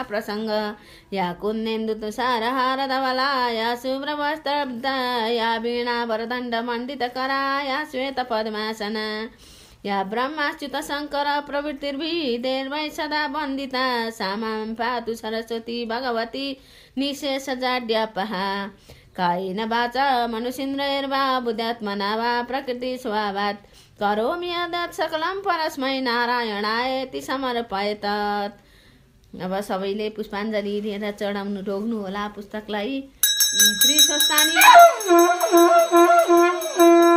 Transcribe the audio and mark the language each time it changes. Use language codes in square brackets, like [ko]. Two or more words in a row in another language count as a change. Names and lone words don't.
[sa] प्रसङ्ग या कुन्देन्दु तुषारहार धवला या शुभ्रवस्त्रब्धा या वीणा वरदण्ड मण्डितकरा या श्वेत पद्मासना या ब्रह्माच्युत शङ्कर प्रवृत्तिर्भिदेर्वै सदा वन्दिता सा मां पातु सरस्वती भगवती निशेषजाड्यापहा कायेन वाचा मनुषेन्द्रियैर्वा बुद्ध्यात्मना वा प्रकृति स्वभावात् करोमि यद्यत् सकलं परस्मै नारायणायति समर्पयेत्। [ne] अब सबैले पुष्पाञ्जली दिएर चढाउनु रोक्नु होला पुस्तकलाई। श्री स्वस्तानी